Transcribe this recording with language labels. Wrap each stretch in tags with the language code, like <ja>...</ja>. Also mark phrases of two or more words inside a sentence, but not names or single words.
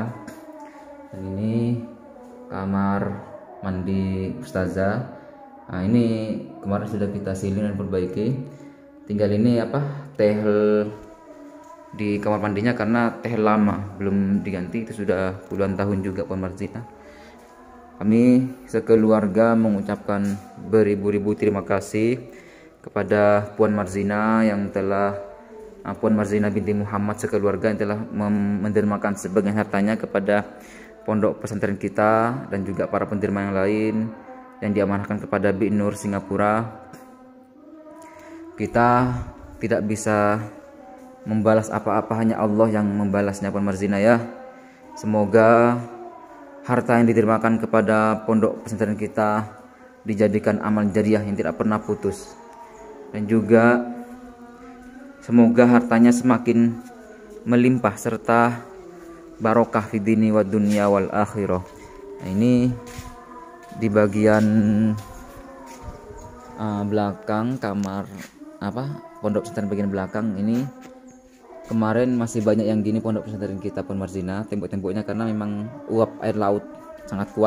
<id>Dan ini kamar mandi ustazah. Nah, ini kemarin sudah kita sealing dan perbaiki. Tinggal ini tehel di kamar mandinya karena tehel lama belum diganti, itu sudah puluhan tahun juga Puan Marzina. Kami sekeluarga mengucapkan beribu-ribu terima kasih kepada Puan Marzina yang telah Puan Marzina binti Muhammad sekeluarga yang telah mendermakan sebagian hartanya kepada pondok pesantren kita dan juga para penderma yang lain yang diamanahkan kepada Bi Nur Singapura. Kita tidak bisa membalas apa-apa, hanya Allah yang membalasnya Puan Marzina ya. Semoga harta yang ditermakan kepada pondok pesantren kita dijadikan amal jariah yang tidak pernah putus, dan juga semoga hartanya semakin melimpah serta barokah</id> <ar>في الدين والدنيا والآخرة.</ar> <id>Nah, ini di bagian belakang kamar pondok pesantren bagian belakang ini. Kemarin masih banyak yang gini pondok pesantren kita Puan Marzina, tembok-temboknya karena memang uap air laut sangat kuat.</id>